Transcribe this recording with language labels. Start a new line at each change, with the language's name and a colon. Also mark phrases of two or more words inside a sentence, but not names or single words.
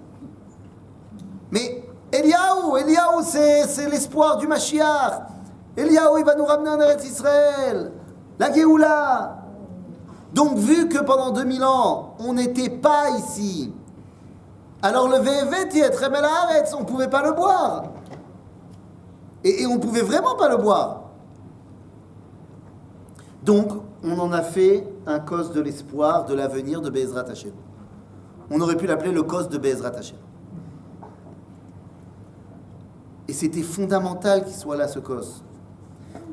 French: Mais Eliyahu, c'est l'espoir du Mashiach. Eliyahu, il va nous ramener en Eretz Israël. La Géoula. Donc, vu que pendant 2000 ans, on n'était pas ici, alors le
Hebrew: והבאתי אתכם אל הארץ,
French: on ne pouvait pas le boire. Et on ne pouvait vraiment pas le boire. Donc, on en a fait un cos de l'espoir, de l'avenir de
Hebrew: בעזרת השם.
French: On aurait pu l'appeler le cos de
Hebrew: בעזרת השם.
French: Et c'était fondamental qu'il soit là, ce cos.